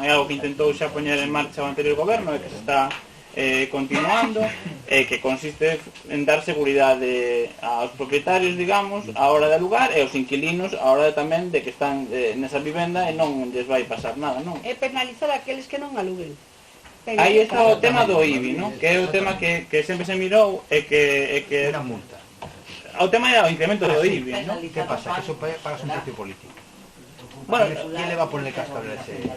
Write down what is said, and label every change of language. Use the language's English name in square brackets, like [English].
[Galician] É algo que intentou xa poñer en marcha o anterior goberno e que se está continuando, que consiste en dar seguridade aos propietarios, digamos, a hora de alugar, e aos inquilinos a hora tamén de que están nesa vivenda e non lles vai pasar nada, non? É penalizar aqueles que non aluguen. Aí está o tema do IBI, non? Que é o tema que sempre se mirou e que... Unha multa. O tema é o incremento do IBI, non? Que pasa? Que eso pagas un precio político. Bueno, [Spanish] ¿quién le va a poner cascabel a ese?